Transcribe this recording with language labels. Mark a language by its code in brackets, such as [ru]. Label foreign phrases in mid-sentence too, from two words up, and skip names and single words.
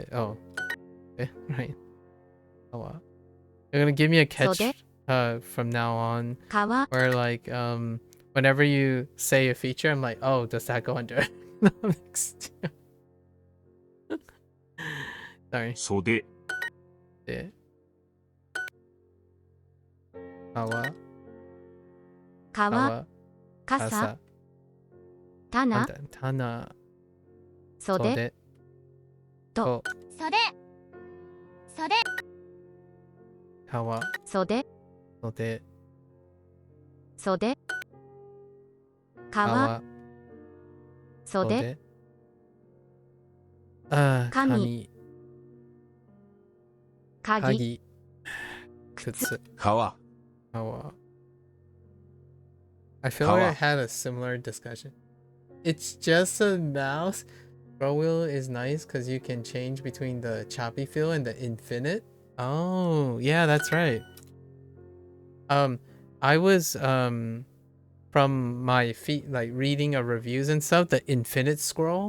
[en] Oh, okay, right. Oh, wow. You're gonna give me a catch [ja] Sode? [en] From now on, [ja] 川、 [en] where like whenever you say a feature, I'm like, oh, does that go under economics too? Sorry. [ja] 袖、 Yeah. Kawa, 川、 kawa, 傘、 kasa, 棚、 tana, 袖、 sode, と、 to, 袖、袖、 kawa, 袖、 sode, 袖、川、 kawa, 袖、 sode, Kami. kami, 鍵、鍵、靴, 川、 [en] kawa. I feel like I [ja] Kawa. [en] had a similar discussion. It's just a mouse. Scroll wheel is nice because you can change between the choppy feel and the infinite. Oh, yeah, that's right. I was from my feet like reading of reviews and stuff, the infinite scroll.